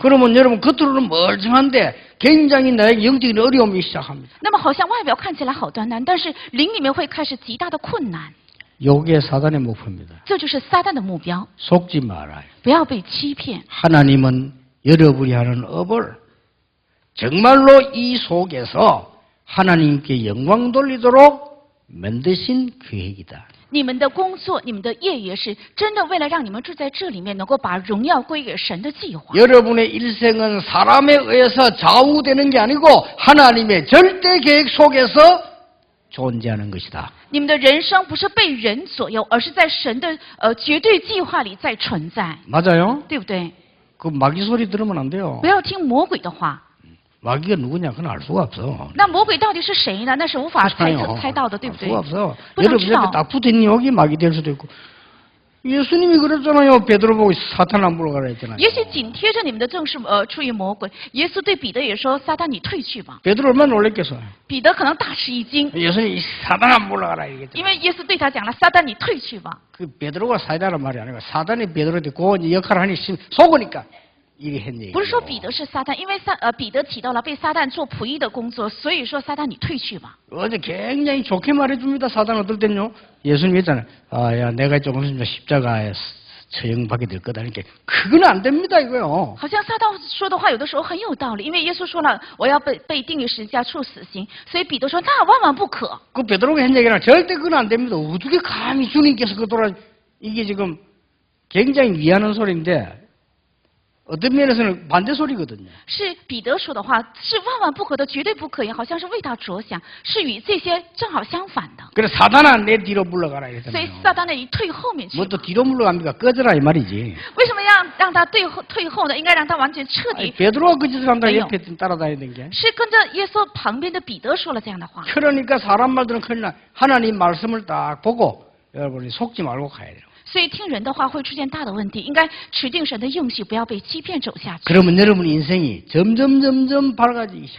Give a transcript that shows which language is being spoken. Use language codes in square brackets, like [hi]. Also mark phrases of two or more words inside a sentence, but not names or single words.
[ko] 그러면 여러분 겉으로는 멀쩡한데 굉장히 나의 영적인 어려움이 시작합니다. [zh] 那么好像外表看起来好端端，但是灵里面会开始极大的困难。 [ko] 요게 사단의 목표입니다. [zh] 这就是撒旦的目标， [ko] 속지 말아요. [zh] 不要被欺骗。 [ko] 하나님은 여러분이 하는 업을 정말로 이 속에서 하나님께 영광 돌리도록 만드신 계획이다. [zh] 你们的工作，你们的业也是真的为了让你们住在这里面，能够把荣耀归给神的计划。 [ko] 여러분의 일생은 사람에 의해서 좌우되는 게 아니고 하나님의 절대 계획 속에서 존재하는 것이다. [zh] 你们的人生不是被人左右，而是在神的绝对计划里在存在， [ko] 맞아요? [zh] 对不对？ [ko] 그 마귀 소리 들으면 안 돼요. [zh] 不要听魔鬼的话。 [ko] 마귀가 누구냐 그건 알 수가 없어. [zh] 那魔鬼到底是谁呢？那是无法猜到的，对不 [ko] 알 [zh] 对？ [ko] 수가 없어. [zh] 不能 [ko] 여러분 [zh] 知道 [ko] 옆에 딱 붙어있는 여기 마귀 될 수도 있고 예수님이 그랬잖아요. 베드로 보고 사탄 안 물러가라 했잖아요. [zh] 也许紧贴着你们的正是出于魔鬼。耶稣对彼得也说：“撒旦，你退去吧。 [ko] 베드로 얼마나 놀랬겠어요. ” [zh] 彼得可能大吃一惊， [ko] 예수님이 사탄 안 물러가라 [zh] 因 [ko] 이랬잖아요. [zh] 为耶稣对他讲了：“撒旦，你退去吧。 [ko] 그 베드로가 사이다란 말이 아니고 사단이 베드로한테 그 역할을 하니 속으니까 이리 했네. ” [zh] 不是说彼得是撒旦，因为彼得起到了被撒旦做仆役的工作，所以说撒旦，你退去吧。 [ko] 어제 굉장히 좋게 말해줍니다. 사단 어떨 때는요. 예수님이 했잖아요. 야, 내가 조금 있으면 십자가에 처형받게 될 거다. 그러니까 그건 안 됩니다 이거요. [zh] 好像撒旦说的话有的时候很有道理，因为耶稣说了我要被钉于十字架处死刑，所以彼得说那万万不可。 [ko] 그 베드로가 한 얘기는 절대 그건 안 됩니다. 어떻게 감히 주님께서 그 돌아 이게 지금 굉장히 위하는 소리인데 어떤 면에서는 반대 소리거든요. [zh] 是彼得说的话，是万万不可的，绝对不可以，好像是为他着想，是与这些正好相反的。 [ko] 그래 사단아 내 뒤로 물러가라 [zh] 所 [ko] 이랬잖아요. [zh] 以撒旦呢，你退后面去 [ko] 뭐 [zh] 吧。 [ko] 또 뒤로 물러갑니까? 꺼져라 이 말이지. [zh] 为什么让他退后呢？应该让他完全彻 [ko] 아니, [zh] 底。 [ko] 베드로가 그 짓을 한다 아니요. 옆에 따라다니는 게. [zh] 是跟着耶稣旁边的彼得说了这样的话。 [ko] 그러니까 사람 말들은 큰일 나. 하나님 말씀을 딱 보고 여러분이 속지 말고 가야 돼요. [zh] 所以听人的话会出现大的问题，应该持定神的应许，不要被欺骗走下去。 [ko] 그러면 여러분 인생이 점점 밝아지기 시작.